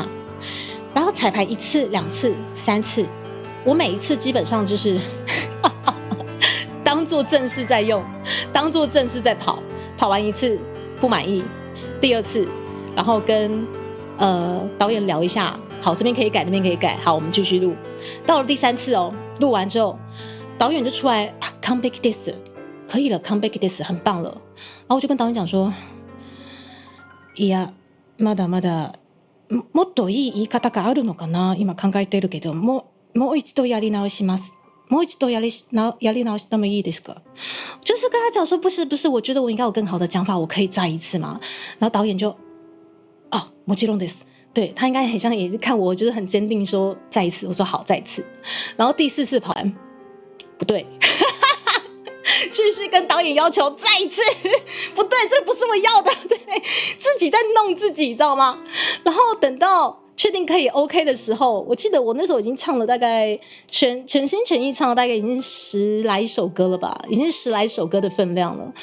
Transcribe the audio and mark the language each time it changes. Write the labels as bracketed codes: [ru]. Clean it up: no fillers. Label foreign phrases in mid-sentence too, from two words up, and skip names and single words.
[zh] 然后彩排1次、2次、3次，我每一次基本上就是当做正式在用，当做正式在跑。跑完1次不满意，第2次，然后跟导演聊一下。好，这边可以改，那边可以改。好，我们继续录。到了第3次录完之后，导演就出来 [en] come back this， [zh] 可以了 ， [en] come back this， [zh] 很棒了。然后我就跟导演讲说， [ja] いや、まだもっといい言い方があるのかな、今考えてるけど、もう一度やり直します。もう一度やり直してもいいですか？ [zh] 就是跟他讲说，不是，我觉得我应该有更好的讲法，我可以再一次吗？然后导演就， [ja] もちろんです。 [zh] 对，他应该很像也是看我就是很坚定说再一次，我说好再一次。然后第4次跑完不对继续跟导演要求再一次不对，这不是我要的，对，自己在弄自己，你知道吗？然后等到确定可以 OK 的时候，我记得我那时候已经唱了大概全心全意唱了大概已经10来首歌了吧，已经10来首歌的分量了。